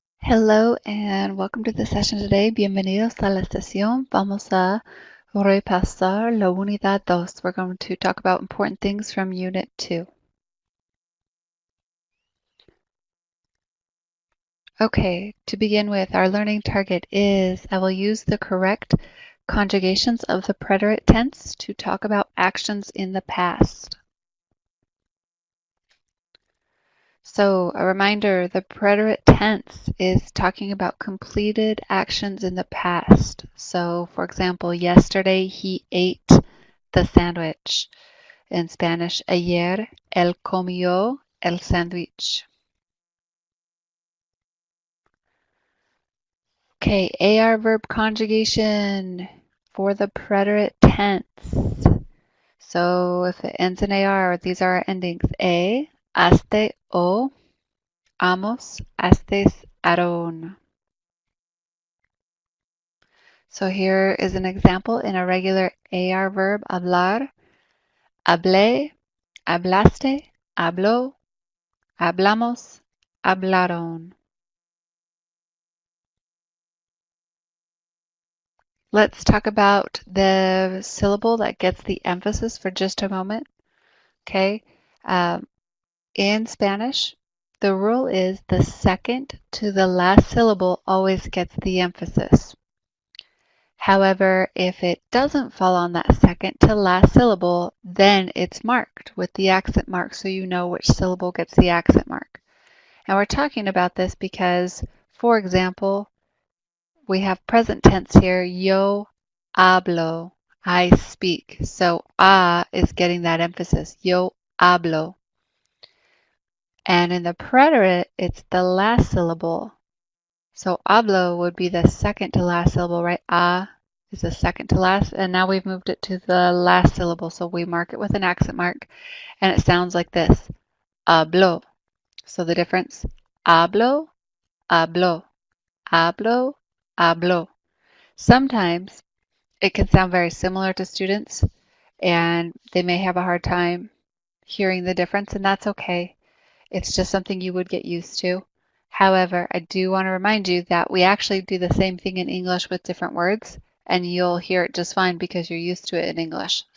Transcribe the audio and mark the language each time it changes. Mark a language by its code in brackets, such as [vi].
[en] Hello and welcome to the session today. [es] Bienvenidos a la sesión. Vamos a repasar la unidad 2. [en] We're going to talk about important things from Unit 2. Okay, to begin with, our learning target is I will use the correct conjugations of the preterite tense to talk about actions in the past. So a reminder, the preterite tense is talking about completed actions in the past. So for example, yesterday he ate the sandwich. In Spanish, [es] ayer él comió el sándwich. [en] Okay, AR verb conjugation for the preterite tense. So if it ends in AR, these are our endings. [es] Haste, o, amos, hastes, aron. [en] So here is an example in a regular AR verb, hablar. [es] Hablé, hablaste, habló, hablamos, hablaron. [en] Let's talk about the syllable that gets the emphasis for just a moment. Okay. In Spanish, the rule is the second to the last syllable always gets the emphasis. However, if it doesn't fall on that second to last syllable, then it's marked with the accent mark so you know which syllable gets the accent mark. And we're talking about this because, for example, we have present tense here, yo hablo, I speak. So a is getting that emphasis, yo hablo. And in the preterite, it's the last syllable. So hablo would be the second to last syllable, right? A is the second to last, and now we've moved it to the last syllable. So we mark it with an accent mark, and it sounds like this, hablo. So the difference, hablo, hablo, hablo, hablo. Sometimes it can sound very similar to students, and they may have a hard time hearing the difference, and that's okay. It's just something you would get used to. However, I do want to remind you that we actually do the same thing in English with different words, and you'll hear it just fine because you're used to it in English.